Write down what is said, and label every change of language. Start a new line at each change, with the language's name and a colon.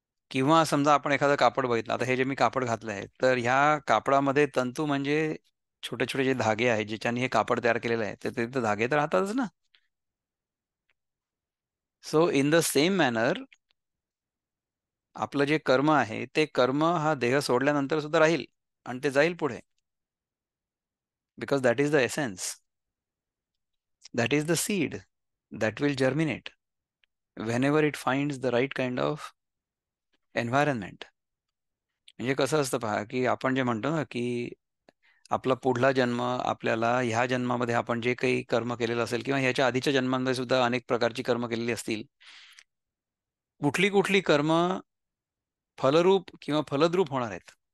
Marathi: किंवा समजा आपण एखादं कापड बघितलं. आता हे जे मी कापड घातलं आहे तर ह्या कापडामध्ये तंतू म्हणजे छोटे छोटे जे धागे आहेत ज्याच्याने हे कापड तयार केलेलं आहे तर ते धागे तर राहतातच ना.
English: so in the same manner
Marathi: आपलं जे कर्म आहे ते कर्म हा देह सोडल्यानंतर सुद्धा राहील आणि ते जाईल पुढे.
English: Because that is the essence. That is the seed that will germinate whenever it finds the right kind of environment.
Marathi: म्हणजे कसं असतं पहा की आपण जे म्हणतो ना की आपला पुढला जन्म आपल्याला ह्या जन्मामध्ये आपण जे काही कर्म केलेलं असेल किंवा ह्याच्या आधीच्या जन्मांमध्ये सुद्धा अनेक प्रकारची कर्म केलेली असतील. कुठली कुठली कर्म फलरूप किंवा फलद्रूप होणार आहेत.